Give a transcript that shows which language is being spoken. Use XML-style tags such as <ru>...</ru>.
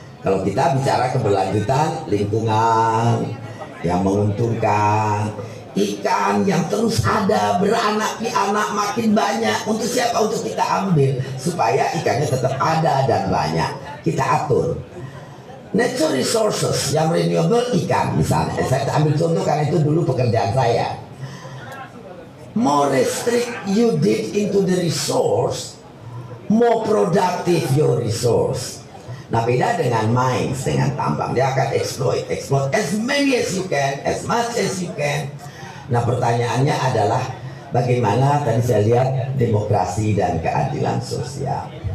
<id>Kalau kita bicara keberlanjutan, lingkungan yang menguntungkan, ikan yang terus ada, beranak pianak makin banyak, untuk siapa? Untuk kita ambil, supaya ikannya tetap ada dan banyak. Kita atur. Natural resources yang renewable, ikan misalnya, saya ambil contoh karena itu dulu pekerjaan saya.</id> <en>More restrict you dig into the resource, more productive your resource. Nah, beda dengan mines, dengan tambang, dia akan exploit as many as you can, as much as you can.</en> <id>Nah, pertanyaannya adalah bagaimana tadi saya lihat demokrasi dan keadilan sosial.</id>